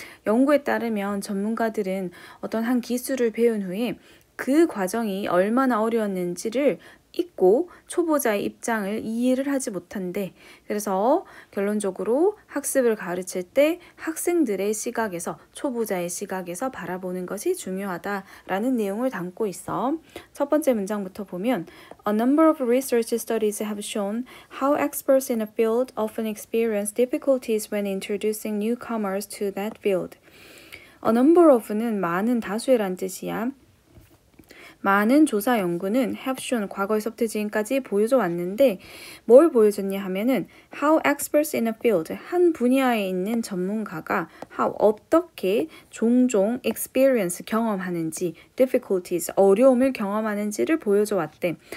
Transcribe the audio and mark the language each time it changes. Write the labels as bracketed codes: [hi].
[ko] 연구에 따르면 전문가들은 어떤 한 기술을 배운 후에 그 과정이 얼마나 어려웠는지를 잊고 초보자의 입장을 이해를 하지 못한대. 그래서 결론적으로 학습을 가르칠 때 학생들의 시각에서, 초보자의 시각에서 바라보는 것이 중요하다라는 내용을 담고 있어. 첫 번째 문장부터 보면 [en] A number of research studies have shown how experts in a field often experience difficulties when introducing newcomers to that field. [ko] A number of는 많은 다수의란 뜻이야. 많은 조사 연구는 [en] have shown [ko] 과거에서부터 지금까지 보여줘 왔는데 뭘 보여줬냐 하면은 [en] how experts in a field [ko] 한 분야에 있는 전문가가 how 어떻게 종종 experience 경험하는지 difficulties 어려움을 경험하는지를 보여줘 왔대.